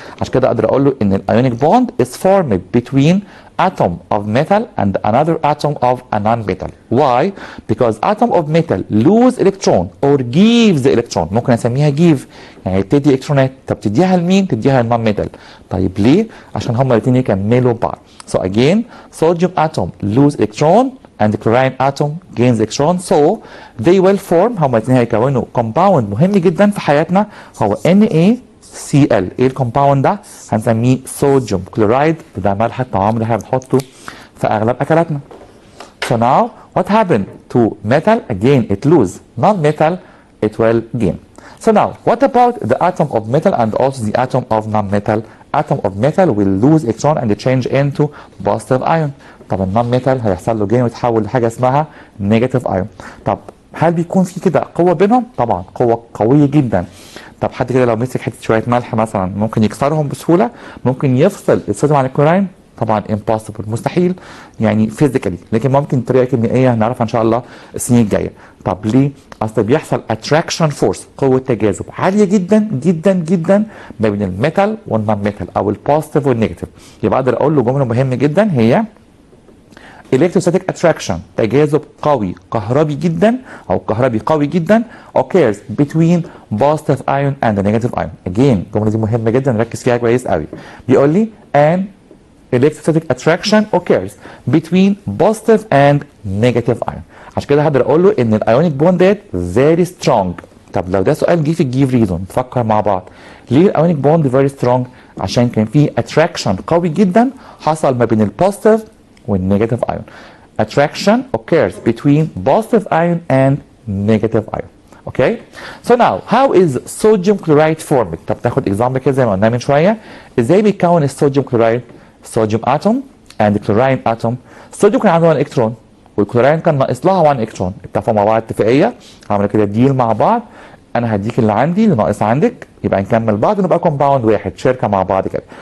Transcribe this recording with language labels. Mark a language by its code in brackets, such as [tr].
[ar] عشان كده اقدر اقول له ان الايونيك بوند [en] is formed between atom of metal and another atom of a non-metal. Why? Because atom of metal lose electron or gives electron. [ar] ممكن اسميها give يعني بتدي الكترونات. طب تديها لمين؟ تديها للنون ميتال. طيب ليه؟ عشان هما الاثنين يكملوا بعض. [en] So again, sodium atom lose electron and the chlorine atom gains electron, so they will form. [ar] هما الاثنين هيكونوا compound مهم جدا في حياتنا هو NaCl. ايه الكومباوند ده؟ هنسميه صوديوم كلورايد، وده ملح الطعام اللي احنا بنحطه في اغلب اكلاتنا. [en] So now what happened to metal? Again it lose. Non-metal it will gain. So now what about the atom of metal and also the atom of non-metal? Atom of metal will lose electron and change into positive ion. [ar] طب النون ميتال هيحصل له جين ويتحول لحاجه اسمها نيجاتيف ايون. طب هل بيكون في كده قوه بينهم؟ طبعا قوه قويه جدا. طب حد كده لو مسك حته شويه ملح مثلا ممكن يكسرهم بسهوله؟ ممكن يفصل الصوديوم عن الكلوراين؟ طبعا impossible مستحيل يعني فيزيكالي، لكن ممكن طريقه كيميائيه هنعرفها ان شاء الله السنين الجايه. طب ليه؟ اصل بيحصل اتراكشن فورس، قوه تجاذب عاليه جدا جدا جدا ما بين الميتال والنون ميتال او البوزيتيف والنيجاتيف. يبقى اقدر اقول له جمله مهمه جدا هي electrostatic attraction، تجاذب قوي كهربي جدا او كهربي قوي جدا [en] occurs between positive ion and the negative ion. [ar] again الجمله دي مهمه جدا نركز فيها كويس قوي. بيقول لي [en] an electrostatic attraction occurs between positive and negative ion. [ar] عشان كده هقدر اقول له ان الايونيك بوند ديت very strong. طب لو ده سؤال جه في الجيف ريزون نفكر مع بعض. ليه الايونيك بوند very strong؟ عشان كان في attraction قوي جدا حصل ما بين البوزيتيف والنيجاتيف ايون. [en] Attraction occurs between positive ion and negative ion. Okay? So now how is sodium chloride formed؟ [ar] طب تاخد example كده زي ما قلنا من شويه. ازاي بيتكون الصوديوم كلورايد؟ صوديوم اتوم and كلوراين اتوم. الصوديوم كان عنده 1 الكترون والكلوراين كان ناقص لها 1 الكترون. اتفقوا مع بعض اتفاقيه، عملوا كده ديل مع بعض. انا هديك اللي عندي اللي ناقص عندك، يبقى نكمل بعض ونبقى كومباوند واحد، شركه مع بعض كده.